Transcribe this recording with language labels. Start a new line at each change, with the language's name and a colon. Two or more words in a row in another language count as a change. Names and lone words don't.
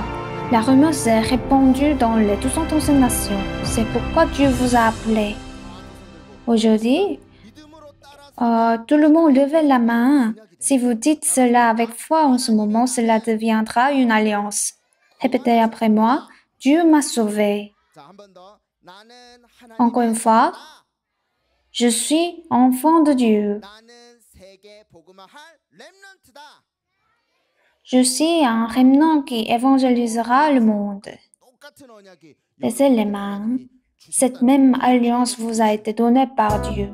French: La rumeur s'est répandue dans les 211 nations. C'est pourquoi Dieu vous a appelé. Aujourd'hui, tout le monde levez la main. Si vous dites cela avec foi en ce moment, cela deviendra une alliance. Répétez après moi. Dieu m'a sauvé.
Korean: 자, 한 번 더. 나는
French: Encore une
Korean: 하나님의
French: fois.
Korean: 자녀다.
French: Je suis enfant de Dieu.
Korean: 나는 세계 복음화할 렘넌트다.
French: Je suis un remnant qui évangélisera le monde.
Korean: 똑같은 언약이
French: Laissez les mains. Cette même alliance vous a été donnée par Dieu.